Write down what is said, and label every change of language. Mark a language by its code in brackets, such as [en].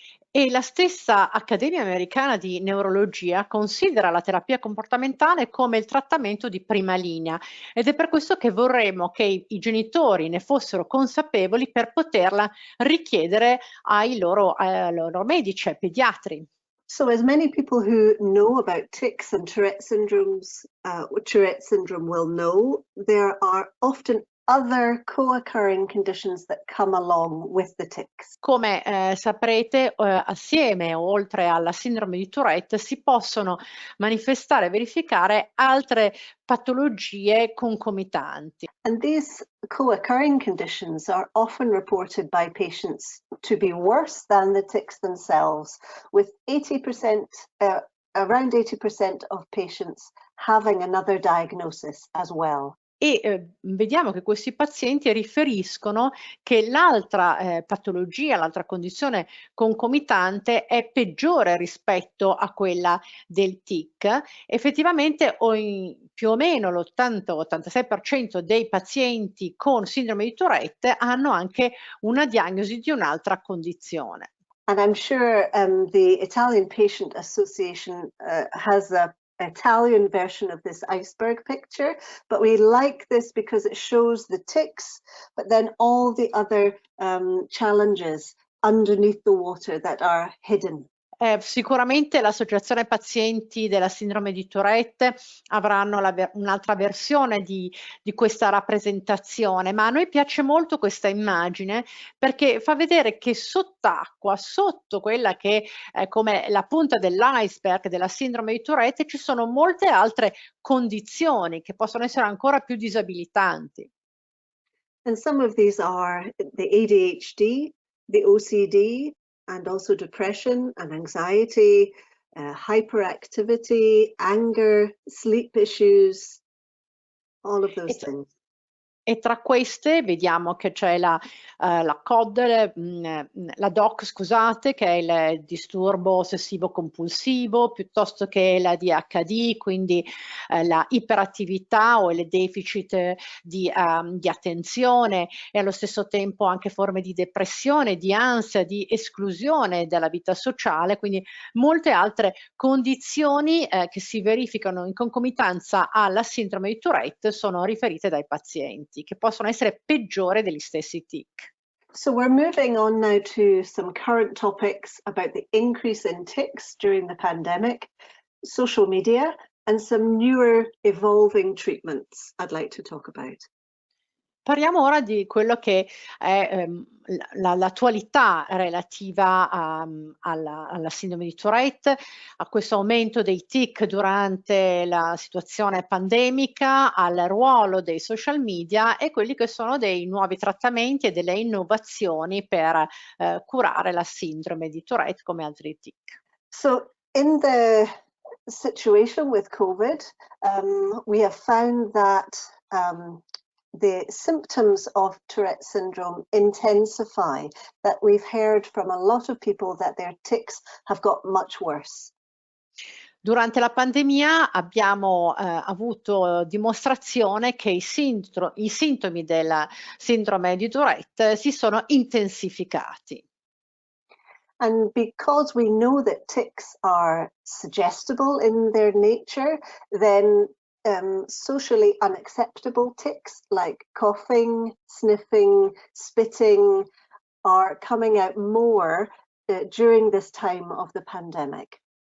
[it] E la stessa Accademia Americana di Neurologia considera la terapia comportamentale come il trattamento di prima linea, ed è per questo che vorremmo che i genitori ne fossero consapevoli per poterla richiedere ai loro medici, ai pediatri. [en] So as many people who know about tics and Tourette syndrome will know, there are often other co-occurring conditions that come along with the tics. [it] Come saprete, assieme oltre alla sindrome di Tourette si possono manifestare e verificare altre patologie concomitanti. [en] And these co-occurring conditions are often reported by patients to be worse than the tics themselves, with 80%, around 80% of patients having another diagnosis as well. [it] E vediamo che questi pazienti riferiscono che l'altra patologia, l'altra condizione concomitante è peggiore rispetto a quella del tic. Effettivamente più o meno l'80-86% dei pazienti con sindrome di Tourette hanno anche una diagnosi di un'altra condizione. [en] And I'm sure the Italian Patient Association has a Italian version of this iceberg picture, but we like this because it shows the tics, but then all the other challenges underneath the water that are hidden. [it] Sicuramente l'Associazione Pazienti della Sindrome di Tourette avranno un'altra versione di questa rappresentazione, ma a noi piace molto questa immagine perché fa vedere che sott'acqua, sotto quella che è come la punta dell'iceberg della Sindrome di Tourette, ci sono molte altre condizioni che possono essere ancora più disabilitanti. [en] And some of these are the ADHD, the OCD, and also depression and anxiety, hyperactivity, anger, sleep issues, all of those things. [it] E tra queste vediamo che c'è la COD, la DOC scusate, che è il disturbo ossessivo compulsivo, piuttosto che la ADHD, quindi la iperattività o il deficit di attenzione, e allo stesso tempo anche forme di depressione, di ansia, di esclusione dalla vita sociale, quindi molte altre condizioni che si verificano in concomitanza alla sindrome di Tourette sono riferite dai pazienti, che possono essere peggiori degli stessi tic. [en] So we're moving on now to some current topics about the increase in tics during the pandemic, social media, and some newer evolving treatments I'd like to talk about. [it] Parliamo ora di quello che è l'attualità relativa alla sindrome di Tourette, a questo aumento dei tic durante la situazione pandemica, al ruolo dei social media e quelli che sono dei nuovi trattamenti e delle innovazioni per curare la sindrome di Tourette come altri tic. [en] So in the situation with COVID, we have found that the symptoms of Tourette syndrome intensify, that we've heard from a lot of people that their tics have got much worse. [it] Durante la pandemia abbiamo avuto dimostrazione che i sintomi della sindrome di Tourette si sono intensificati. [en] And because we know that tics are suggestible in their nature, then socially unacceptable tics like coughing, sniffing, spitting are coming out more during this time of the pandemic.